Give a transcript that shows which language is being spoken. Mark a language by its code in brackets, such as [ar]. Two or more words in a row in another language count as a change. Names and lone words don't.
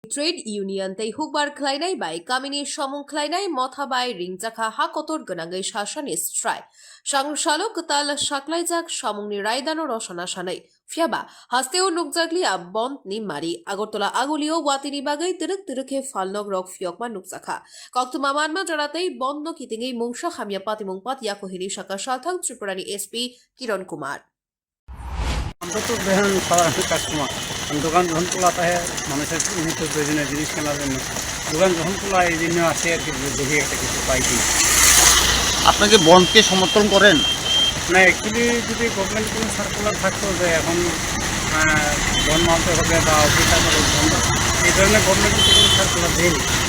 [trp] Trade Union tei hukbar khlainai bai kamini samung khlainai motha bai ringjakha ha kotor gönangai shashani strike sangshalo kutal shaklaijak samungni raidano rosana shanai fiaba hasteo nukjaglia bond ni mari agortola agulio watini bagai tiruk falnog rok fiokma nukjakha koktuma manma jaratei bond kitingei mungsha khamia patimung pat yakohiri shaka shalthang tripurani SP Kiran Kumar [bn] আমরা তো দেখেন সাধারণ কাস্টমার দোকান যখন খোলাতে হয় মানুষের নিত্য প্রয়োজনীয় জিনিস কেনার জন্য দোকান যখন খোলা এই জন্য আসে আর কি দেখি একটা কিছু পাই কিনা। আপনাকে বন্ধকে সমর্থন করেন না অ্যাকচুয়ালি যদি গভর্নমেন্ট কোনো সার্কুলার থাকতো যে এখন বন্ধ মানতে হবে বা অফিস আদালত বন্ধ এই ধরনের গভর্নমেন্ট কোনো সার্কুলার দেয়নি।